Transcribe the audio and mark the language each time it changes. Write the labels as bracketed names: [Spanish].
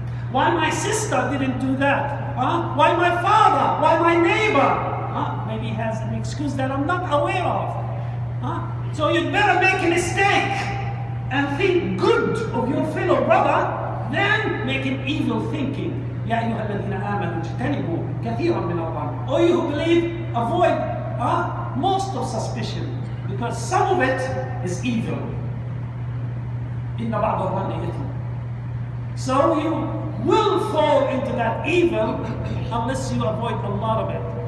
[English] Why my sister didn't do that? Why my father? Why my neighbor? Maybe he has an excuse that I'm not aware of. So you'd better make a mistake and think good of your fellow brother than making evil thinking. [Arabic] يا أيها الذين آمنوا اجتنبوا كثيرا من الظن. [English] Or you who believe, avoid most of suspicion, because some of it is evil. [Arabic] إن بعض الظن إثم. [English] So you will fall into that evil unless you avoid a lot of it.